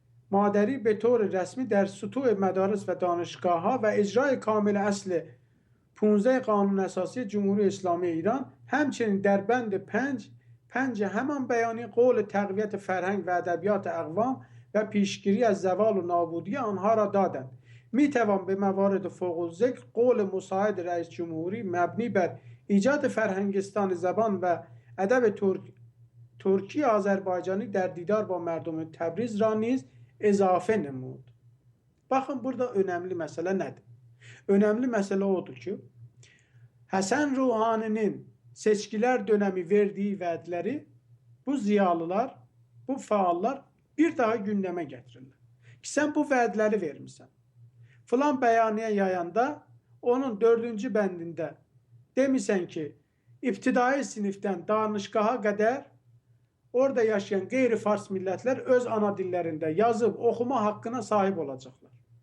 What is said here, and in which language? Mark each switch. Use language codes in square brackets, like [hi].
[fa] مادری به طور رسمی در سطوح مدارس و دانشگاه ها و اجرای کامل اصل 15 قانون اساسی جمهوری اسلامی ایران همچنین در بند 5 همان بیانیه قول تقویت فرهنگ و ادبیات اقوام و پیشگیری از زوال و نابودی آنها را دادند. می توان به موارد فوق الذکر قول مساعد رئیس جمهوری مبنی بر ایجاد فرهنگستان زبان و ادب ترکی آذربایجانی در دیدار با مردم تبریز را نیز ezafe nemud. [az] Bakın burada önemli mesele nedir? Önemli mesele odur ki Həsən Ruhani'nin seçkiler dönemi verdiği vədləri bu ziyalılar, bu faallar bir daha gündeme getirirler. Ki sen bu vədləri vermişsən. Filan bəyaniyə yayanda onun 4-cü bəndində demişsən ki ibtidai sinifdən danışgaha qədər orada yaşayan qeyri-fars millətlər öz ana dillərində yazıb oxuma haqqına sahib olacaqlar.